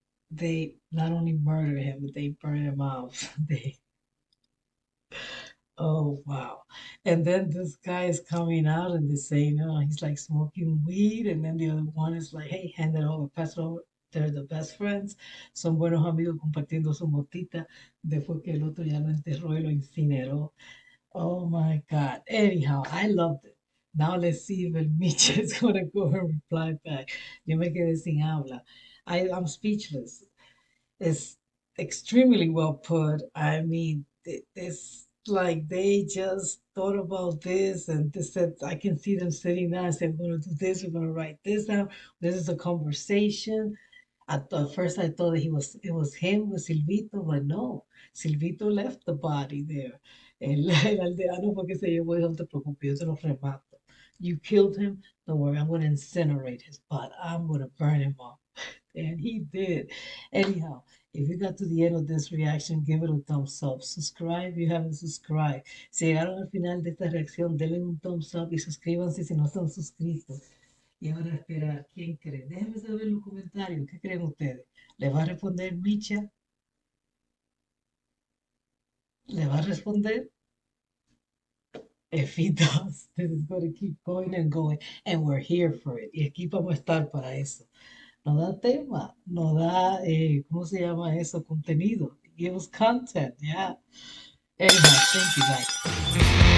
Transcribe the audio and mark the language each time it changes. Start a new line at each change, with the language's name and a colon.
English: They not only murdered him, but they burned him out. They, oh wow. And then this guy is coming out and they're saying, oh, he's like smoking weed. And then the other one is like, hey, hand it over, pass it over. They're the best friends.
Spanish: Son buenos amigos compartiendo su motita. Después que el otro ya lo enterró y lo incineró.
English: Oh my God. Anyhow, I loved it. Now let's see if El Micha is going to go and reply back.
Spanish: Yo me quedé sin habla.
English: I'm speechless. It's extremely well put. I mean, it's like they just thought about this and they said, I can see them sitting down and say, we're going to do this, we're going to write this down. This is a conversation. At first I thought that it was him with Silvito, but no, Silvito left the body there.
Spanish: El aldeano fue que se llevó y dijo, no te preocupes, yo te lo remato.
English: You killed him, don't worry, I'm going to incinerate his body. I'm going to burn him up. And he did. Anyhow, if you got to the end of this reaction, give it a thumbs up. Subscribe if you haven't subscribed.
Spanish: Si llegaron al final de esta reacción, denle un thumbs up y suscríbanse si no están suscritos. Y ahora espera, ¿quién cree? Déjenme saber en los comentarios, ¿qué creen ustedes? ¿Le va a responder Micha? ¿Le va a responder?
English: If he does, this is going to keep going and going, and we're here for it.
Spanish: Y aquí vamos a estar para eso. Nos da tema, nos da, ¿cómo se llama eso? Contenido.
English: Give us content, yeah. Anyhow, thank you guys.